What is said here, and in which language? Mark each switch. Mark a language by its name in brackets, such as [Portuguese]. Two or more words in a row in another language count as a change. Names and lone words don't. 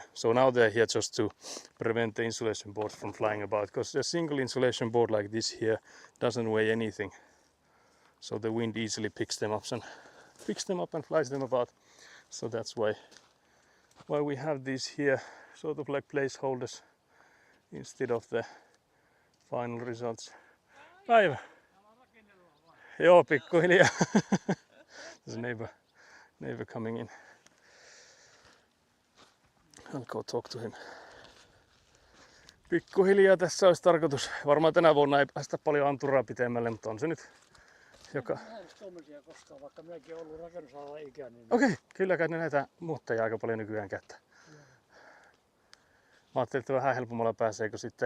[English] So now they're here just to prevent the insulation boards from flying about, because a single insulation board like this here doesn't weigh anything. So the wind easily picks them up and flies them about. So that's why we have these here sort of like placeholders instead of the final results. [Finnish] Päivä. Joo, pikkuhiljaa. [English] There's a neighbor coming in. I'll go talk to him. [Finnish] Pikkuhiljaa tässä olisi tarkoitus. Varmaan tänä vuonna ei päästä paljon anturaa pitemmälle, mutta on se nyt joka... Mä en tommosia koskaan, vaikka minäkin olen ollut rakennusalalla ikäinen. Okei, kyllä kai ne näitä muuttajia aika paljon nykyään käyttää. Mä ajattelin, että vähän helpommalla pääsee, kun sitten...